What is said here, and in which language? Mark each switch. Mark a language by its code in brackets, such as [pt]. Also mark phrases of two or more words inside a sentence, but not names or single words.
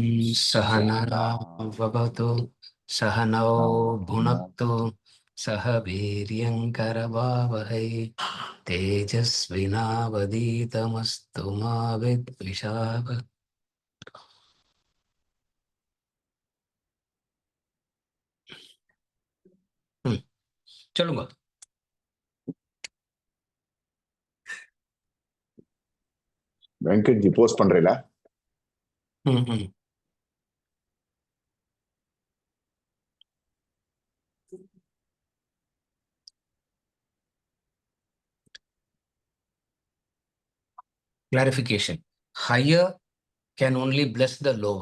[sa] सहनरा भवतु सहनौ भुनक्तु सह वीर्यङ्करवावहै तेजस्विनावधीतमस्तु मा विद्विषावहै. [ta] சொல்லுங்க. வெங்கட் ஜி போஸ்ட் பண்றீங்களா? [en] Clarification. Higher can only bless the lower.